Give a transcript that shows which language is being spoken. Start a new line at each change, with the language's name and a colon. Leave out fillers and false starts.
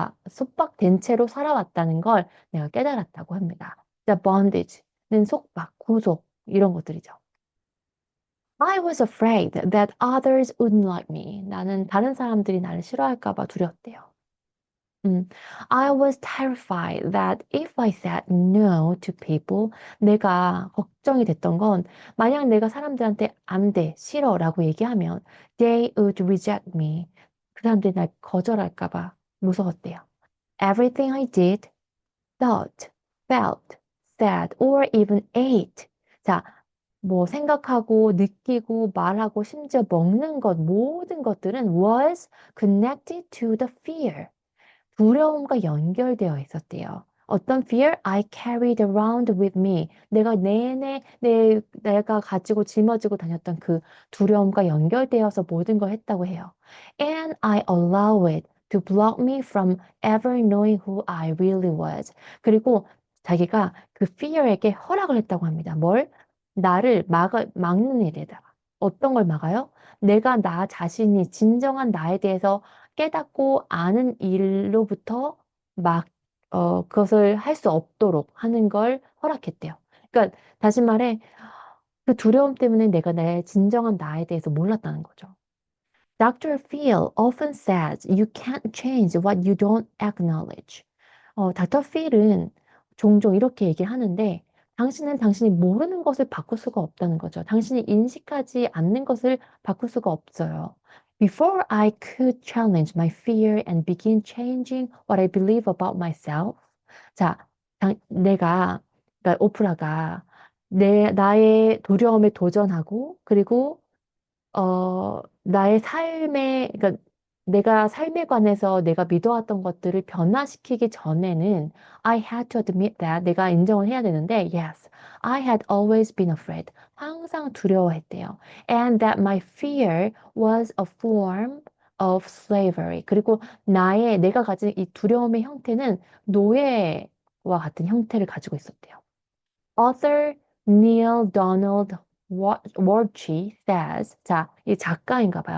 Korean: 속박된 채로 살아왔다는 걸 내가 깨달았다고 합니다. The bondage는 속박, 구속, 이런 것들이죠.
English: I was afraid that others wouldn't like me.
Korean: 나는 다른 사람들이 나를 싫어할까 봐 두려웠대요.
English: 음, I was terrified that if I said no to people,
Korean: 내가 걱정이 됐던 건 만약 내가 사람들한테 안 돼, 싫어라고 얘기하면
English: they would reject me.
Korean: 그 사람들이 날 거절할까 봐 무서웠대요.
English: Everything I did, thought, felt, said, or even ate.
Korean: 자, 뭐 생각하고 느끼고 말하고 심지어 먹는 것 모든 것들은
English: was connected to the fear.
Korean: 두려움과 연결되어 있었대요. 어떤 fear I carried around with me. 내가 내내 내가 가지고 짊어지고 다녔던 그 두려움과 연결되어서 모든 걸 했다고 해요.
English: And I allow it to block me from ever knowing who I really was.
Korean: 그리고 자기가 그 fear에게 허락을 했다고 합니다. 뭘? 나를 막는 일에다가. 어떤 걸 막아요? 내가 나 자신이 진정한 나에 대해서 깨닫고 아는 일로부터 막, 그것을 할 수 없도록 하는 걸 허락했대요. 그러니까, 다시 말해, 그 두려움 때문에 내가 내 진정한 나에 대해서 몰랐다는 거죠.
English: Dr. Phil often says you can't change what you don't acknowledge.
Korean: 닥터 필은 종종 이렇게 얘기를 하는데, 당신은 당신이 모르는 것을 바꿀 수가 없다는 거죠. 당신이 인식하지 않는 것을 바꿀 수가 없어요.
English: Before I could challenge my fear and begin changing what I believe about myself.
Korean: 자, 그러니까 오프라가 나의 두려움에 도전하고, 그리고 나의 그러니까 내가 삶에 관해서 내가 믿어왔던 것들을 변화시키기 전에는
English: I had to admit that
Korean: 내가 인정을 해야 되는데
English: yes, I had always been afraid.
Korean: 항상 두려워했대요.
English: And that my fear was a form of slavery.
Korean: 그리고 내가 가진 이 두려움의 형태는 노예와 같은 형태를 가지고 있었대요.
English: Author Neil Donald Walshy says,
Korean: 자, 이 작가인가 봐요.